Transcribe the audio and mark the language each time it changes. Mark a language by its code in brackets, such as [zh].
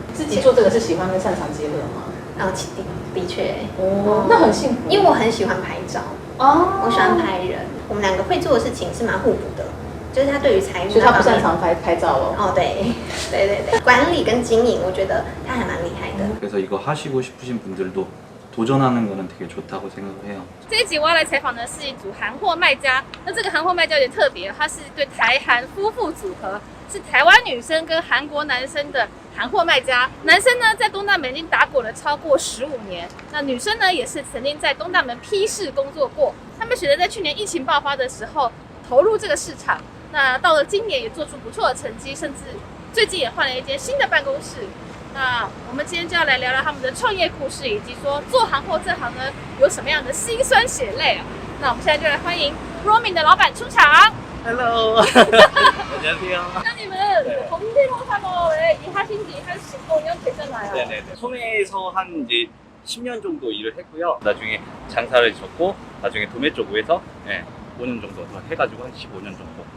[zh] 自己做这个是喜欢跟擅长结合吗？的确，那很幸福，因为我很喜欢拍照哦，我喜欢拍人，我们两个会做的事情是蛮互补的。就是他对于财务，所以他不擅长拍照哦。哦，对，管理跟经营，我觉得他还蛮厉害的。 [ko] 그래서 이거 하시고 싶으신 분들도 도전하는 거는 되게 좋다고 생각을 해요. [zh] 这一集我要来采访的是一组韩货卖家。那这个韩货卖家有点特别，它是对台韩夫妇组合，是台湾女生跟韩国男生的韩货卖家。男生呢在东大门已经打滚了超过15年，那女生呢也是曾经在东大门批示工作过。他们选择在去年疫情爆发的时候投入这个市场。那到了今年也做出不错的成绩，甚至最近也换了一间新的办公室。那我们今天就要来聊聊他们的创业故事，以及说做韩货这行呢有什么样的辛酸血泪啊。那我们现在就来欢迎 Romin 的老板出场。 [en] Hello， [ko] 안녕하세요. 사장님은 검대로 산업에 일하신 지 한 15년 되잖아요. 네네네. 소매에서 한 이제 10년 정도 일을 했고요. 나중에 장사를 졌고, 나중에 도매 쪽에서 5년 정도 더 해가지고 한 15년 정도.